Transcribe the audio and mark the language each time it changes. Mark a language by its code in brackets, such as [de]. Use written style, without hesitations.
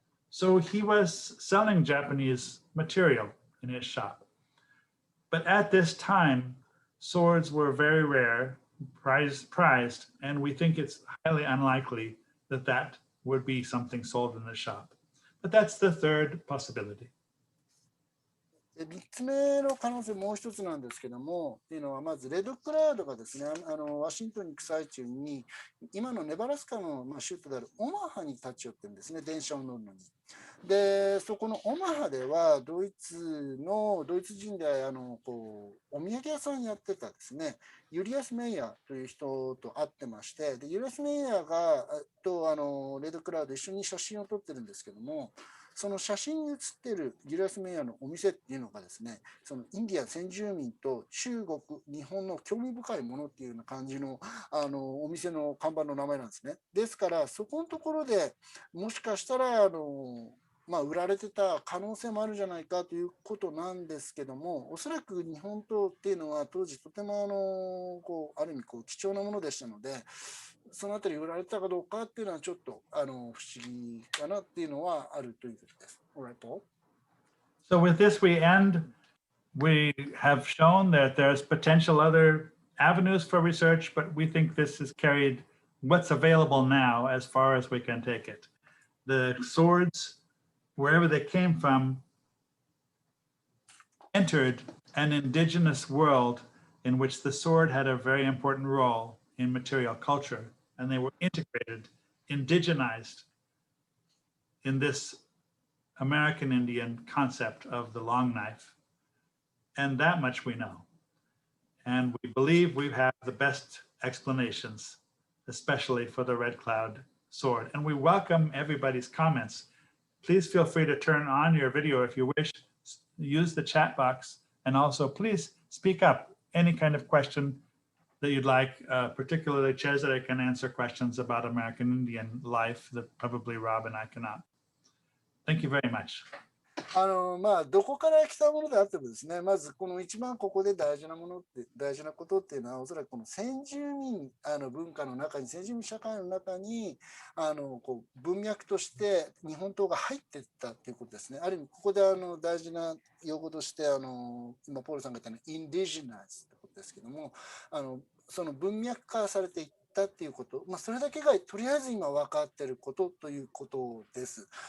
[en] So he was selling Japanese material in his shop. But at this time, swords were very rare, prized, and we think it's highly unlikely that that would be something sold in the shop. But that's the third possibility. [ja] 3つ目の可能性、もう一つなんですけども、っていうのは、まずレッドクラウドがですね、ワシントンに行く最中に、今のネバラスカの州都であるオマハに立ち寄ってるんですね、電車を乗るのに。で、そこのオマハでは、ドイツ人でお土産屋さんやってたですね、ユリアス・メイヤーという人と会ってまして、でユリアス・メイヤーがとレッドクラウド一緒に写真を撮ってるんですけども、その写真に写っているユリアス・メイヤーのお店っていうのがですね、そのインディアン先住民と中国、日本の興味深いものっていうような感じの、お店の看板の名前なんですね。ですから、そこのところでもしかしたら、売られてた可能性もあるんじゃないかということなんですけども、おそらく日本刀っていうのは当時とてもある意味貴重なものでしたので、そのあたり売られたかどうかっていうのはちょっと不思議かなっていうのはあるということです。 [en] Alright, Paul? So with this, we end. We have shown that there's potential other avenues for research, but we think this has carried what's available now as far as we can take it. The swords, wherever they came from, entered an indigenous world in which the sword had a very important role in material culture, and they were integrated, indigenized in this American Indian concept of the long knife. And that much we know. And we believe we have the best explanations, especially for the Red Cloud sword. And we welcome everybody's comments. Please feel free to turn on your video if you wish, use the chat box, and also please speak up. Any kind of question that you'd like, particularly Cesare can answer questions about American Indian life that probably Rob and I cannot. Thank you very much. [ja] どこから来たものであってもですね、まずこの一番ここで大事なことっていうのは、おそらくこの先住民文化の中に、先住民社会の中に文脈として日本刀が入っていったっていうことですね。ある意味ここで大事な用語として今ポールさんが言ったインディジナイズってことですけども、その文脈化されていったっていうこと、それだけがとりあえず今分かっていることということです。